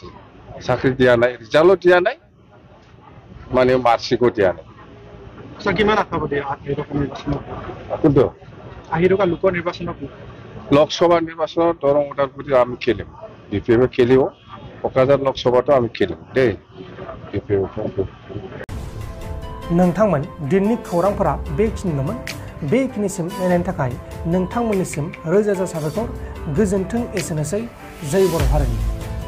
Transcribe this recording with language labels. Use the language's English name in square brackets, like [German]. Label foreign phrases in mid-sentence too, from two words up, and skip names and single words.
[Assamese] চাকৰি দিয়া নাই, ৰিজাল্টো দিয়া নাই, মানে মাৰ্কশ্বিটো দিয়া নাই। কিমান আশাবাদী কিন্তু আহি থকা লোকৰ নিৰ্বাচনত? লোকসভা নিৰ্বাচনত দৰং ওদালগুৰিত আমি খেলিম, বিপিএফে খেলিব। কোকৰাঝাৰ লোকসভাটো আমি খেলিম দেই। [Bodo] नोंथांमोन दिननि खौरांफोरा बेखिनिल'मोन। बेखिनिसिम नायनायनि थाखाय नोंथांमोननिसिम रोजा रोजा साबायखर। गोजोन्थों। एसेनोसै। जय बर' हारिनि।